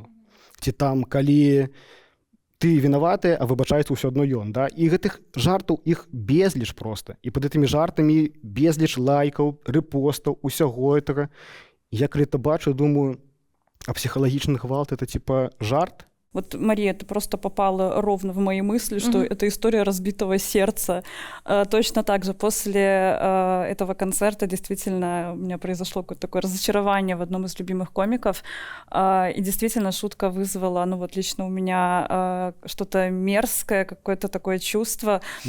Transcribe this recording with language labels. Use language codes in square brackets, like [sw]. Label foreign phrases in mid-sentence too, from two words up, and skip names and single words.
[be] Ці там, калі ты вінаваты, а выбачаецца ўсё адно ён, да? І гэтых жартаў іх безліч проста. І пад гэтымі жартамі безліч лайкаў, рэпостаў, усяго гэтага. Я калі это бачу, думаю, а психологичный гвалт [ru] это типа [be] жарт? [ru] Вот, Мария, ты просто попала ровно в мои мысли, что это история разбитого сердца. Точно так же после этого концерта действительно у меня произошло какое-то такое разочарование в одном из любимых комиков. И действительно шутка вызвала, ну вот лично у меня что-то мерзкое, какое-то такое чувство.